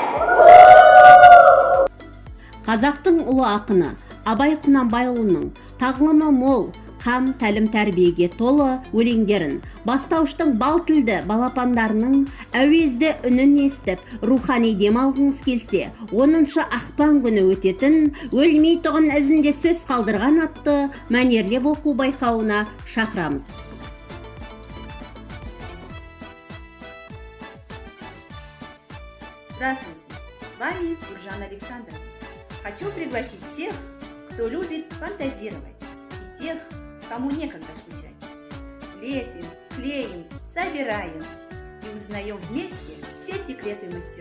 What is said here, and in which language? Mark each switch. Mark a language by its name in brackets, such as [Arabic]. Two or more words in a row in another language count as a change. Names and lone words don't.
[Kazakh] Қазақтың ұлы ақыны Абай Құнанбайұлының тағлымы мол һәм тәлім-тәрбиеге толы өлеңдерін бастауыштың бал тілді балапандарының әуезді үнін естіп рухани дем алғыңыз келсе, 10 ақпан күні өтетін өлмей тұғын ізінде сөз қалдырған атты мәнерлеп оқу байқауына шақырамыз. [Russian] Здравствуйте, с вами Гуржан Александровна. Хочу пригласить тех, кто любит фантазировать, и тех, кому некогда скучать. Лепим, клеим, собираем и узнаем вместе все секреты мастеров.